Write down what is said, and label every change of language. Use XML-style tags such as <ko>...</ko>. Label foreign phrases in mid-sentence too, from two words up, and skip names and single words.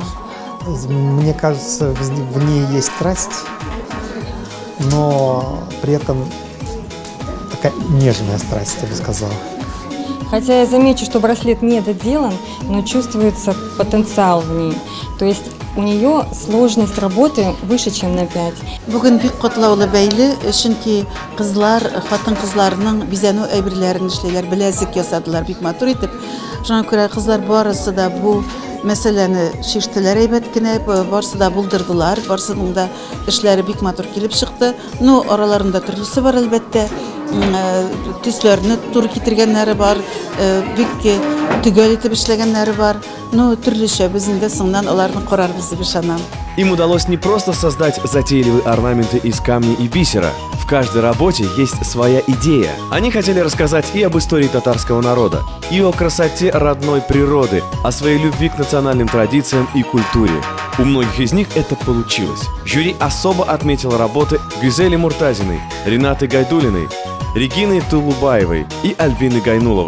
<ru>Мне кажется, в ней есть страсть, но при этом такая нежная страсть, я бы сказал. Хотя я замечу, что браслет не доделан, но чувствуется потенциал в ней. То есть у нее сложность работы выше, чем на 5.</ru> <tt>Бүгін бик котлаулы бәйле, чөнки кызлар, хатын-кызларның бизәнү әйберләрен эшләйләр, беләзек ясадылар бик матур итеп. Шуңа күрә кызлар барысы да бу мәсьәләне шиштеләр әйбәт кенә, барысы да булдырдылар, барысының да эшләре бик матур килеп чыкты. Ну, араларында төрлесе бар әлбәттә. Төсләрне туры китергәннәре бар, бик төгәл итеп эшләгәннәре бар. Ну, төрлечә без инде соңдан аларны карарбыз дип ышанам.</tt> <ru>Им удалось не просто создать затейливые орнаменты из камня и бисера. В каждой работе есть своя идея. Они хотели рассказать и об истории татарского народа, и о красоте родной природы, о своей любви к национальным традициям и культуре. У многих из них это получилось. Жюри особо отметило работы Гюзели Муртазиной, Ренаты Гайдулиной, Регины Тулубаевой и Альбины Гайнуловой.</ru>